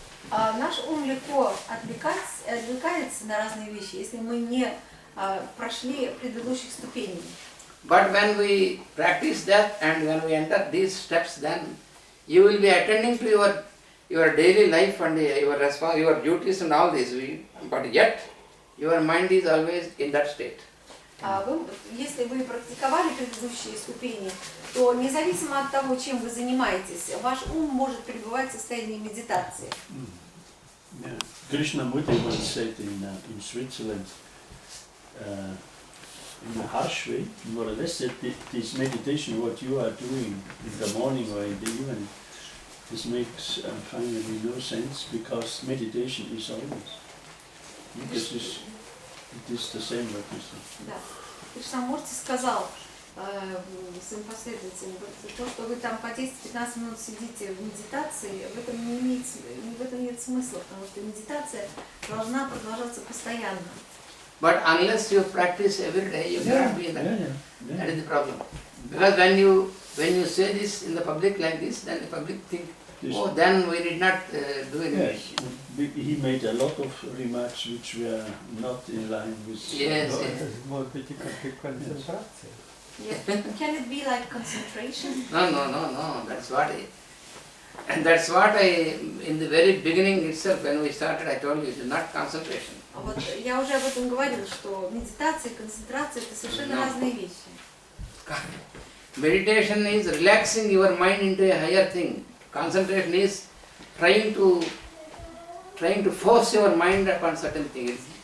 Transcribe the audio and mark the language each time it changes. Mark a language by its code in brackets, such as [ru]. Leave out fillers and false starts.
[ru] Наш ум легко отвлекается на разные вещи, если мы не прошли предыдущих ступеней. [en] But when we practice that and when we enter these steps, then you will be attending to your daily life and your duties and all this. But yet, your mind is always in that state. [ru] Если вы практиковали предыдущие ступени, то независимо от того, чем вы занимаетесь, ваш ум может пребывать в состоянии медитации. [en] Yeah. Krishna once said in Switzerland, in a harsh way, more or less, that this meditation, what you are doing in the morning or in the evening, this makes finally no sense, because meditation is always. Because it is the same what you say. [ru] Да. Кришнамурти сказал своим последователям, то, что вы там по 10-15 минут сидите в медитации, в этом нет смысла, потому что медитация должна продолжаться постоянно. [en] But unless you practice every day, you cannot be in that. That is the problem. Because when you say this in the public like this, then the public think, oh, then we did not do anything. Yes, he made a lot of remarks which were not in line with. Yes, yes. Yeah. Can it be like concentration? No. That's what I, in the very beginning itself, when we started, I told you, it is not concentration. [ru] Вот я уже об этом говорила, что медитация и концентрация это совершенно разные вещи. [en] Meditation is relaxing your mind into a higher thing. Concentration is trying to force your mind upon certain things.